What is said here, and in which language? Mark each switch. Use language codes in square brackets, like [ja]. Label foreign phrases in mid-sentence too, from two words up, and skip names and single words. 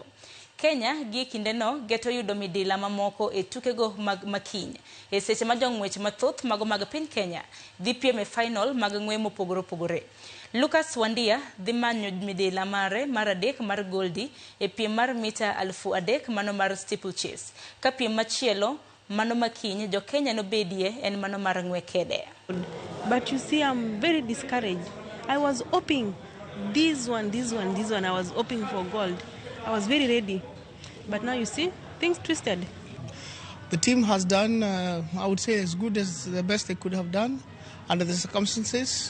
[luo] Kenya gi kindeno geto yudo midila mamoko e tukego mag makiny e seche ma jong'wech mathoth mago mag piny Kenya dhi piem e final mag ng'we mopogore opogore. Lucas Wandia dhi manyo midila mare mar adek mar goldi e piem mar mita 3000 mano mar steeplechase. Ka piem machielo mano makiny jo Kenya no bedie en mano mar ng'we kede. [en] But you see, I'm very discouraged. I was hoping this one I was hoping for gold. I was very ready, but now you see, things twisted. The team has done, I would say, as good as the best they could have done under the circumstances.